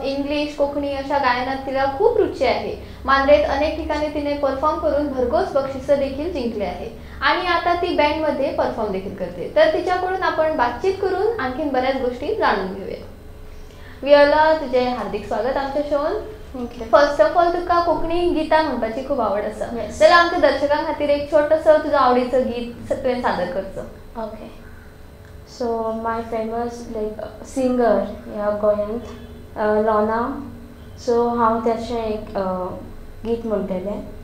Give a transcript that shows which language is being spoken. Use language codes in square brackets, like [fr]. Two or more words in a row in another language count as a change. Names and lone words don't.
[mr] इंग्लिश, कोकणी अशा गायनात तिला खूप रुची आहे। मांद्रेत अनेक ठिकाणी तिने परफॉर्म करून भरघोस बक्षिसं देखील जिंकले आहे आणि आता ती बँडमध्ये परफॉर्म देखील करते। तर तिच्याकडून आपण बातचीत करून आणखीन बऱ्याच गोष्टी जाणून घेऊया। [kok] वियोला, तुझे हार्दिक स्वागत आमच्या शोन। [en] first of all [kok] तुका कोकणी गितां म्हणपाची खूप आवड आसा, जाल्यार आमच्या दर्शकां खातीर एक छोटंसं तुझं आवडीचं गीत तुवें सादर करचो। [en] OK, so my famous singer [kok] ह्या गोंयांत लोना, सो हांव तेचें एक गीत म्हणटलें।